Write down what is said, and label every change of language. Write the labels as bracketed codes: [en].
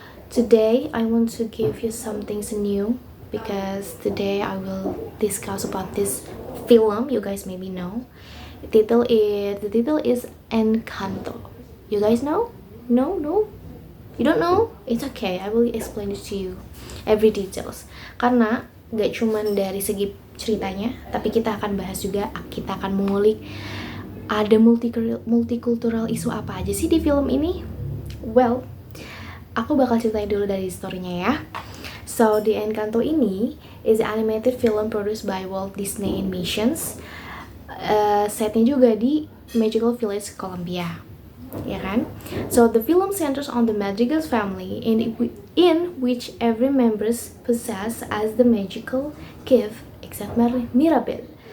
[en] Today, I want to give you something new because today I will discuss about this film you guys maybe know. The title is Encanto. You guys know? No, no. You don't know? It's okay. I will explain it to you every details. [id] Karena gak cuman dari segi ceritanya, tapi kita akan bahas juga, kita akan mengulik ada multikultural isu apa aja sih di film ini. Well, aku bakal ceritain dulu dari storynya ya. [en] So, The Encanto ini is an animated film produced by Walt Disney Animations. [id] Setnya juga di Magical Village, Colombia, ya kan? [en] So the film centers on the Madrigal's family in which every member possess as the magical gift except Mirabel.